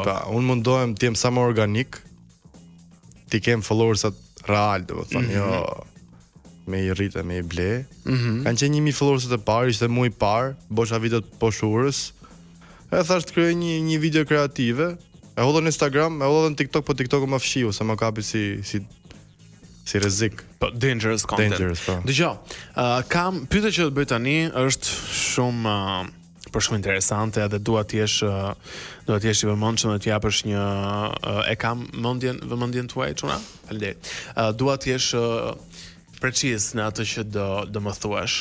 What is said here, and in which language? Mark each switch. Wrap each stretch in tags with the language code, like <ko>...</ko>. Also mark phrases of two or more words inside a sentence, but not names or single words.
<sq>Pa, unë mundohem të jem sa më organik. Ti kem followersat real, domethënë, jo me i rritë, me i ble. Kanë qenë 1000 followersat e parë, ishte mu i parë, bosha videot poshurës. E thash të krijoj një video kreative. E hodha në Instagram, e hodha në TikTok, po TikTok më fshiu se më kapi si rrezik.</sq> <en>Po dangerous content. Dangerous,</en> <sq>po. Dgjoj, kam pyetje që do të bëj tani, është shumë shumë interesante dhe dua të jesh i vëmendshëm dhe të japësh një e kam vëmendjen tuaj çuna? Faleminderit. Dua të jesh preciz në atë që do më thuash.</sq>